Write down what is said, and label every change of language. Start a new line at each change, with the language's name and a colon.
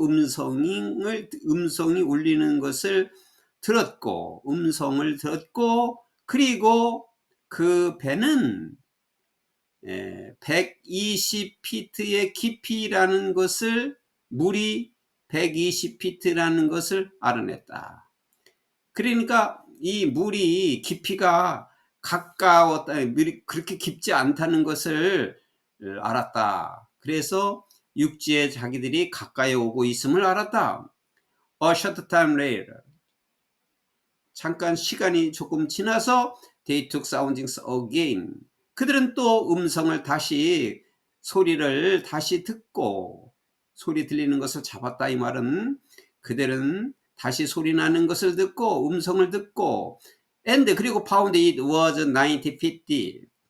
Korean: 음성이 울리는 것을 들었고, 음성을 들었고, 그리고 그 배는 120피트의 깊이라는 것을, 물이 120피트라는 것을 알아냈다. 그러니까 이 물이 깊이가 가까웠다, 그렇게 깊지 않다는 것을 알았다. 그래서 육지에 자기들이 가까이 오고 있음을 알았다.
English: A short time later,
Korean: 잠깐 시간이 조금 지나서
English: they took soundings again.
Korean: 그들은 또 음성을 다시, 소리를 다시 듣고, 소리 들리는 것을 잡았다 이 말은 그들은 다시 소리 나는 것을 듣고, 음성을 듣고, and 그리고
English: found it was 90 feet deep.